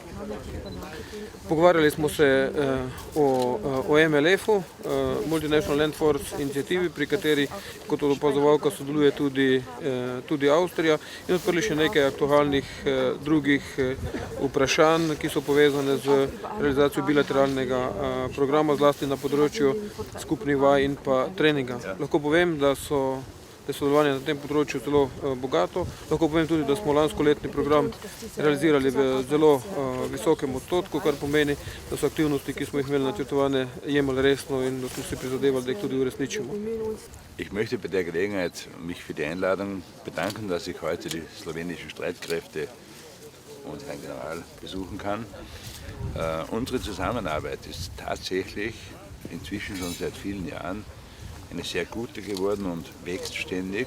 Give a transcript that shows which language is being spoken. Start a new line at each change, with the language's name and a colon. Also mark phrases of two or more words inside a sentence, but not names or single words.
Slovenian: Pogovarjali smo se o MLF-u,
English: Multinational Land Force
Slovenian: inicijativi, pri kateri kot opazovalka sodeluje tudi Avstrija, in odprli še nekaj aktualnih drugih vprašanj, ki so povezane z realizacijo bilateralnega programa, zlasti na področju skupnih vaj in pa treninga. Lahko povem, da je sodelovanje na tem področju zelo bogato. Lahko povem tudi, da smo lansko letni program realizirali v zelo visokem odstotku, kar pomeni, da so aktivnosti, ki smo jih imeli načrtovane, jemali resno in da smo si prizadevali, da jih tudi uresničimo.
German: Ich möchte bei der Gelegenheit mich für die Einladung bedanken, dass ich heute die slowenischen Streitkräfte und Herrn General besuchen kann. Unsere Zusammenarbeit ist tatsächlich inzwischen schon seit vielen Jahren eine sehr gute geworden und wächst ständig.